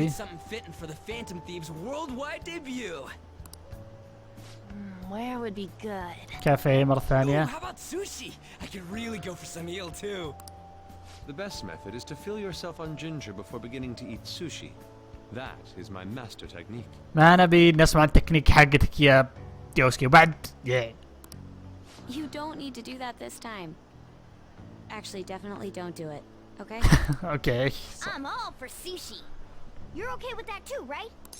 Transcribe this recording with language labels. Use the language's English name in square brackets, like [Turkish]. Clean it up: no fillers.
[English] do something fitting for the Phantom Thieves' worldwide debut. Where would be good? [Arabic] كافيه مرة [English] Ooh, [Arabic] ثانية. [English] how about sushi? I could really go for some eel too. The best method is to fill yourself on ginger before beginning to eat sushi. That is my master technique. [Arabic] ما نبي نسمع التكنيك حقتك يا ديوسكي وبعد. [English] You don't need to do that this time. Actually, definitely don't do it. okay? Okay. I'm all for sushi. You're okay with that too, right?